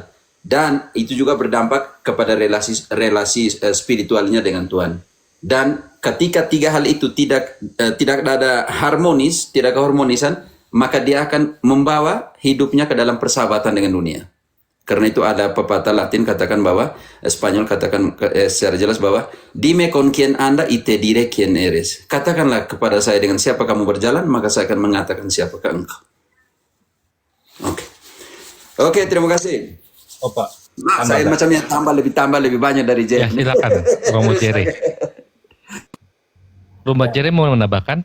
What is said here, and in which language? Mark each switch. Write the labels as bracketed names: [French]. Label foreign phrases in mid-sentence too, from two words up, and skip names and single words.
[Indonesian] Dan itu juga berdampak kepada relasi spiritualnya dengan Tuhan. Dan ketika 3 hal itu tidak ada harmonis, tidak keharmonisan, maka dia akan membawa hidupnya ke dalam persahabatan dengan dunia. Karena itu ada pepatah Latin katakan bahwa, Spanyol katakan secara jelas bahwa, [Spanish] dime con quien anda y te diré quién eres. [Indonesian] Katakanlah kepada saya dengan siapa kamu berjalan, maka saya akan mengatakan siapakah engkau. Oke, terima kasih. Oh Pak, Nah, saya macamnya tambah lebih banyak dari Ya Jeff. silakan, Romo Jere. Romo Jere mau menambahkan?